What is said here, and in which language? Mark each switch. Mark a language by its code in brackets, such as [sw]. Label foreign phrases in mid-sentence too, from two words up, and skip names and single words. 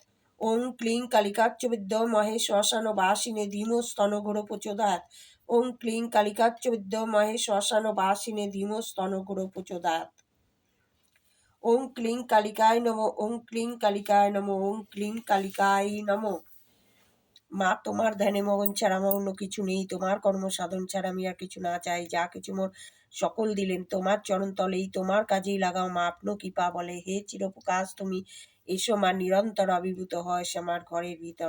[sa] ओं क्लीं कालिकाच्च विद्महे श्मशानवासिने धीमस्तनो घोरो प्रचोदयात्। ओं क्लीं कालिकाच्च विद्महे श्मशानवासिने धीमस्तनो घोरो प्रचोदयात्। ओं क्लीं कालिकाय नमो। ओं क्लीं कालिकाय नमो। ओं क्लीं कालिकाय नमो। [bn] মা তোমার ধ্যানে মগন ছাড়া আমার অন্য কিছু নেই, তোমার কর্ম সাধন ছাড়া আমি আর কিছু না চাই, যা কিছু মোর সকল দিলেন তোমার চরণ তলেই, তোমার কাজেই লাগাও মা আপন কৃপা বলে। হে চিরপ্রকাশ তুমি এসো মা, নিরন্তর আবির্ভূত হয় সে আমার ঘরের ভিতর।